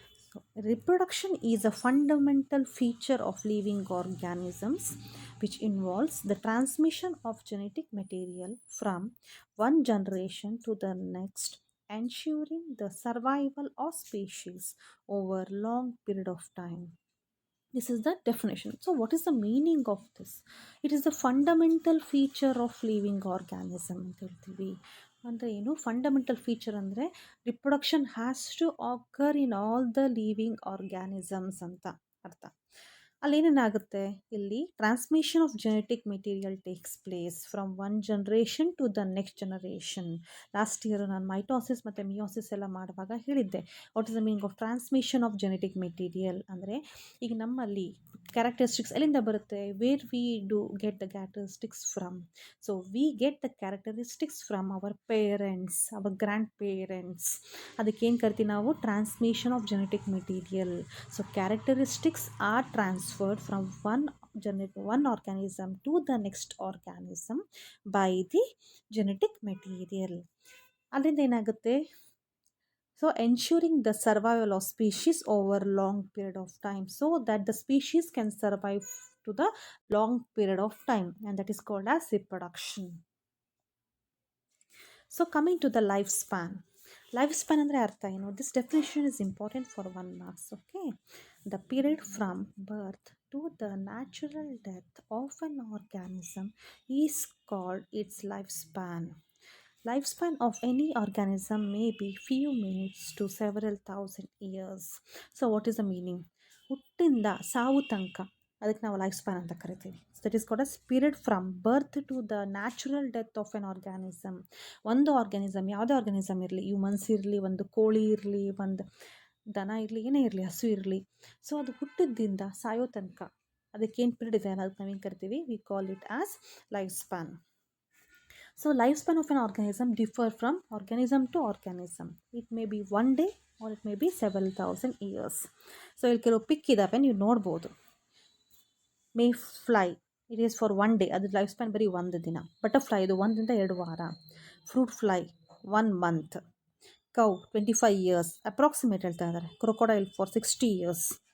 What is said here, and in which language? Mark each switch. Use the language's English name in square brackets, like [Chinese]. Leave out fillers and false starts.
[English] So, reproduction is a fundamental feature of living organisms which involves the transmission of genetic material from one generation to the next, ensuring the survival of species over long period of time. This is the definition. So, what is the meaning of this? It is the fundamental feature of living organism [Kannada] ಅಂತ ಹೇಳ್ತೀವಿ. ಅಂದರೆ ಏನು [English] fundamental feature ಅಂದರೆ reproduction has to occur in all the living organisms [Kannada] ಅಂತ ಅರ್ಥ. ಅಲ್ಲೇನೇನಾಗುತ್ತೆ ಇಲ್ಲಿ [English] Transmission of genetic material takes place from one generation to the next generation. Last year [Kannada] ನಾನು mitosis ಮತ್ತು ಮಿಯೋಸಿಸ್ ಎಲ್ಲ ಮಾಡುವಾಗ ಹೇಳಿದ್ದೆ [English] what is the meaning of transmission of genetic material [Kannada] ಅಂದರೆ ಈಗ ನಮ್ಮಲ್ಲಿ ಕ್ಯಾರೆಕ್ಟರಿಸ್ಟಿಕ್ಸ್ ಎಲ್ಲಿಂದ ಬರುತ್ತೆ, [English] Where we do get the characteristics from. So we get the characteristics from our parents, our grandparents. [Kannada] ಅದಕ್ಕೇನು ಕರಿತೀವಿ ನಾವು, [English] Transmission of genetic material. So characteristics are transferred from one organism to the next organism by the genetic material. [Kannada] ಅಲ್ಲಿಂದ ಏನಾಗುತ್ತೆ, [English] so ensuring the survival of species over long period of time so that the species can survive to the long period of time, and that is called as reproduction. So coming to the lifespan. [Kannada] Lifespan ಅಂದರೆ ಅರ್ಥ ಏನು? [English] This definition is important for 1 marks. Okay, the period from birth to the natural death of an organism is called its lifespan. Lifespan of any organism may be few minutes to several thousand years. So what is the meaning? [Kannada] ಹುಟ್ಟಿಂದ ಸಾವು ತನಕ ಅದಕ್ಕೆ ನಾವು life span ಅಂತ ಕರಿತೀವಿ. [English] That is called as period from birth to the natural death of an organism. [Kannada] ಒಂದು organism, ಯಾವುದೇ organism ಇರಲಿ, humans ಇರಲಿ, ಒಂದು ಕೋಳಿ ಇರಲಿ, ಒಂದು ದನ ಇರಲಿ, ಏನೇ ಇರಲಿ, ಹಸು ಇರಲಿ, ಸೊ ಅದು ಹುಟ್ಟಿದ್ದಿಂದ ಸಾಯೋ ತನಕ ಅದಕ್ಕೇನು ಪೀರಿಯಡ್ ಇದೆ ಅದಕ್ಕೆ ನಾವೇನು ಕರಿತೀವಿ, [English] We call it as lifespan. So lifespan of an organism differ from organism to organism. It may be 1 day or it may be several thousand years. [Kannada] So ಇಲ್ಲಿ ಕೆಲವು ಪಿಕ್ ಇದ್ದಾವೆ, ನೀವು ನೋಡ್ಬೋದು. May fly, [English] it is for 1 day, [Kannada] ಅದ್ರ life span ಬರೀ 1 ದಿನ. Butterfly ಇದು 1 ರಿಂದ 2 ವಾರ. Fruit fly 1 month. [English] cow 25 years approximate [Kannada] ಹೇಳ್ತಾ ಇದ್ದಾರೆ. [English] Crocodile for 60 years.